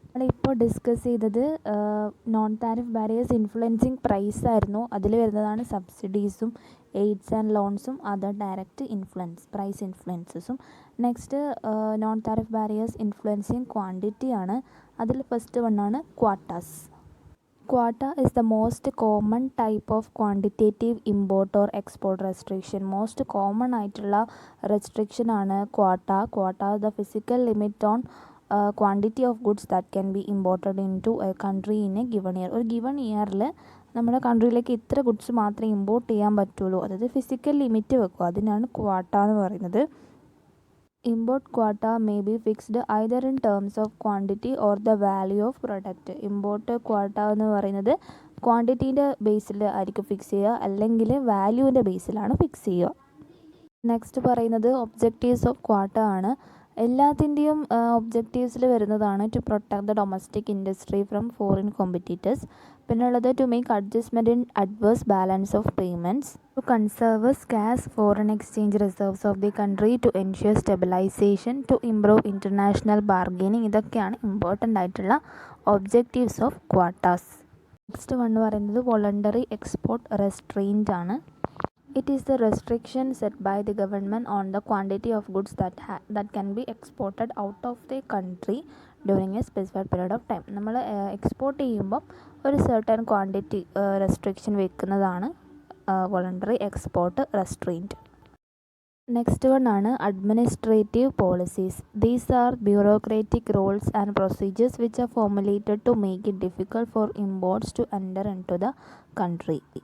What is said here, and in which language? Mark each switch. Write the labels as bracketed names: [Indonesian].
[Malayalam] നമ്മളിപ്പോൾ ഡിസ്കസ് ചെയ്തത് non tariff barriers influencing price ആയിരുന്നു. അതിൽ വരുന്നതാണ് സബ്സിഡീസും AIDS and ലോൺസും other direct price ഇൻഫ്ലുവൻസസും. Next non tariff barriers influencing quantity ആണ്. അതിൽ first വണ്ണാണ് quotas. [English] Quota is the most common type of quantitative import or export restriction. Most common [Malayalam] ആയിട്ടുള്ള restriction ആണ് quota. [English] Quota is the physical limit on quantity of goods that can be imported into a country in a given year. [Malayalam] ഒരു given ഇയറിൽ നമ്മുടെ കൺട്രിയിലേക്ക് ഇത്ര goods മാത്രമേ import ചെയ്യാൻ പറ്റുള്ളൂ. അതായത് ഫിസിക്കൽ ലിമിറ്റ് വെക്കും. അതിനാണ് ക്വാട്ട എന്ന് പറയുന്നത്. [English] Import quota may be fixed either in terms of quantity or the value of product. [Malayalam] Import quota എന്ന് പറയുന്നത് ക്വാണ്ടിറ്റീൻ്റെ ബേസിൽ ആയിരിക്കും ഫിക്സ് ചെയ്യുക, അല്ലെങ്കിൽ വാല്യൂവിൻ്റെ ബേസിലാണ് ഫിക്സ് ചെയ്യുക. നെക്സ്റ്റ് പറയുന്നത് ഒബ്ജക്റ്റീവ്സ് ഓഫ് ക്വാട്ട ആണ്. എല്ലാത്തിൻ്റെയും ഒബ്ജക്റ്റീവ്സിൽ വരുന്നതാണ് [English] To protect the domestic industry from foreign competitors. [Malayalam] പിന്നെ ഉള്ളത് [English] To make adjustment in adverse balance of payments, to conserve scarce foreign exchange reserves of the country, to ensure stabilisation, to improve international bargaining. [Malayalam] ഇതൊക്കെയാണ് important ആയിട്ടുള്ള objectives of quotas. Next one പറയുന്നത് voluntary export restraint ആണ്. [English] It is the restriction set by the government on the quantity of goods that can be exported out of the country during a specified period of time. [Malayalam] നമ്മൾ export ചെയ്യുമ്പോൾ ഒരു [English] certain quantity restriction [Malayalam] വെക്കുന്നതാണ് voluntary export restraint. Next one ആണ് [English] Administrative policies. These are bureaucratic rules and procedures which are formulated to make it difficult for imports to enter into the country.